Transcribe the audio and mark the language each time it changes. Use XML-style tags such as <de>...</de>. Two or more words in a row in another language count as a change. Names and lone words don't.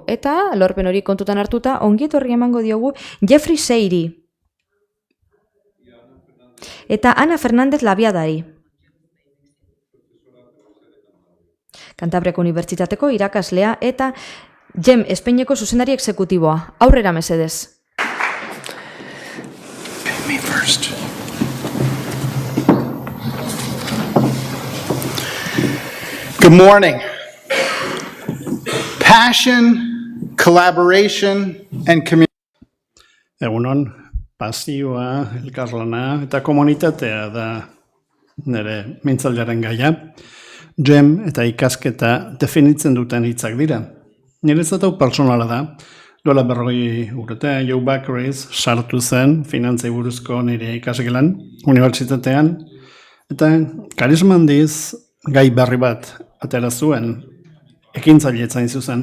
<eu>Eta, lorpen hori kontutan hartuta, ongietorri emango diogu Jeffrey Seiri eta Ana Fernández Labiadari. Kantabriako Unibertsitateko irakaslea eta Jem Espeineko zuzendari exekutiboa. Aurrera mesedez.</eu> <en>Me first. Good morning. Passion, collaboration, and community.</en> <eu>Egunon, pasioa, elkarlana eta komunitatea da nire mintzaldiaren gaia. Jem eta ikasketa definitzen duten hitzak dira. Niretzat hau pertsonala da. Duela 40 urte, Joe Backreis sartu zen finantzei buruzko nire ikasgelan unibertsitatean eta karisma handiz gai berri bat atera zuen ekintzailetza hain zuzen.</eu>